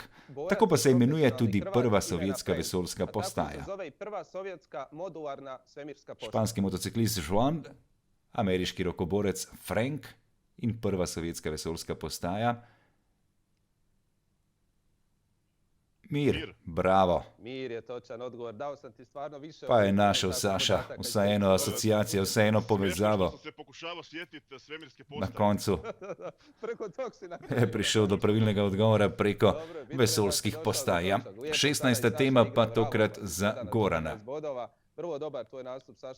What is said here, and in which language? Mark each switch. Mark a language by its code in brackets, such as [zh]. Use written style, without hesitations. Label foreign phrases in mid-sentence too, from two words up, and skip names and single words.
[sl] Tako pa se imenuje tudi prva sovjetska vesoljska postaja. Španski motociklist Juan ameriški rokoborec Frank in prva sovjetska vesoljska postaja. [hr] Mir, bravo. Mir je točan odgovor. Dao sam ti stvarno više... [sl] Pa je našel Saša vsaj eno asociacijo, vsaj eno povezavo. [hr] Sam se pokušavao sjetiti svemirske [sl] Na [hr] postaje. [sl] koncu [hr] Preko tog si na... [sl] je prišel do pravilnega odgovora preko vesoljskih postaj. Ja. 16. tema pa tokrat za Gorana. [hr] Prvo dobar tvoj nastup, Saša.